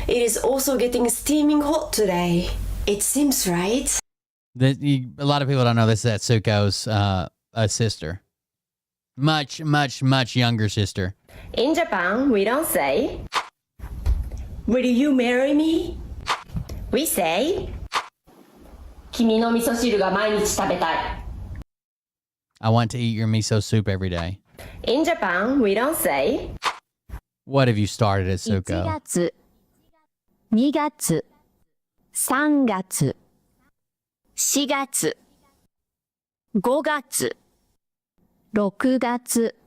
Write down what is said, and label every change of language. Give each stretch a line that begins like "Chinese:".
English: It is also getting steaming hot today. It seems right. A lot of people don't know this. That Atsuko's a sister. Much, much, much younger sister. In Japan, we don't say, "Will you marry me?"
Japanese: We say, 君の味噌汁が毎日食べたい.
English: I want to eat your miso soup every day. In Japan, we don't say, What have you started, Atsuko?
Japanese: 1月、2月、3月、4月、5月、6月。